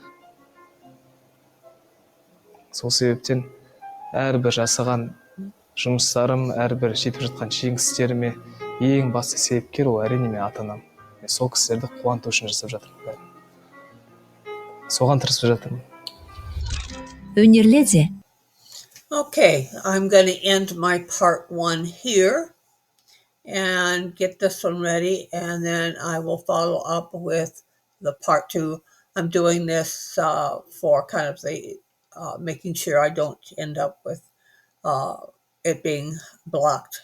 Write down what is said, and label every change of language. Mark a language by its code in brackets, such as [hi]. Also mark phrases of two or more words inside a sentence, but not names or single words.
[kk] Сол себептен әрбір жасаған жұмыстарым, әрбір жетіп жатқан жеңістеріме ең басты себепкер ол әрине мен ата-анам. Мен сол кісілерді қуанту үшін жасап жатырмын. Соған тырысып жатырмын. Өнерлі. [en] Okay, I'm going to end my part 1 here and get this one ready, and then I will follow up with the part 2. I'm doing this for kind of the making sure I don't end up with it being blocked.